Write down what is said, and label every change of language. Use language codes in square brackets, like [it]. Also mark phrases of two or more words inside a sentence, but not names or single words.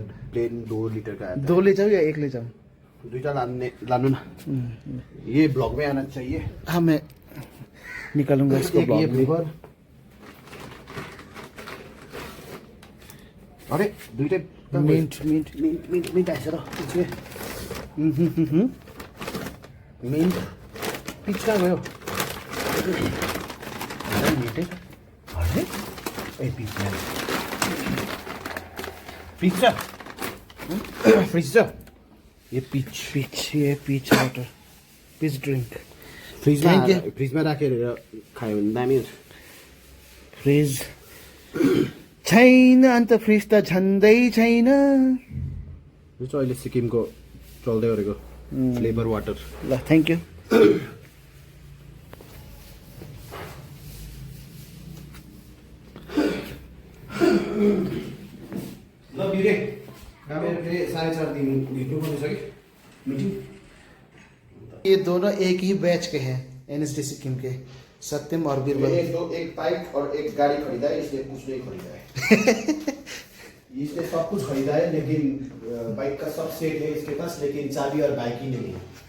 [hi] प्लेन 2 लीटर का आता है। 2 ले जाऊँ या 1 ले जाऊँ? [ne] 2टा लानो ना। [hi] ये ब्लॉग में आना चाहिए। हाँ, मैं निकालूंगा इसको एक ये ब्लॉग में। [ne] फ्लेवर। अरे 2टा मिंट मिंट मिंट आएछ र [en] mint peach [ne] कहाँ गयो? अरे मिंट अरे ए पीच पीच फ्रिज ये पीच [hi] ये [en] peach water, peach drink. [ne] फ्रिजमा [en] Thank you। [ne] फ्रिजमा राखेर खायो भने दामी हुन्छ। फ्रिज छैन अन्त फ्रिज त झन्डै छैन। यो चाहिँ अहिले सिक्किमको चल्दै गरेको [en] flavour water. [ne] ल [en] thank you. [ne] ल बिरे मेरो फेरि 4:30 दिन हिँड्नुपर्ने छ कि मिटिङ। [hi] ये दोनों एक ही बैच के हैं, एनएसडी सिक्किम के, सत्यम और बीरबल। एक बाइक और एक गाड़ी खरीदा है, इसलिए कुछ नहीं खरीदा है। इसने सब कुछ खरीदा है लेकिन बाइक का सब सेट है इसके पास, लेकिन चाबी और बाइक ही नहीं है।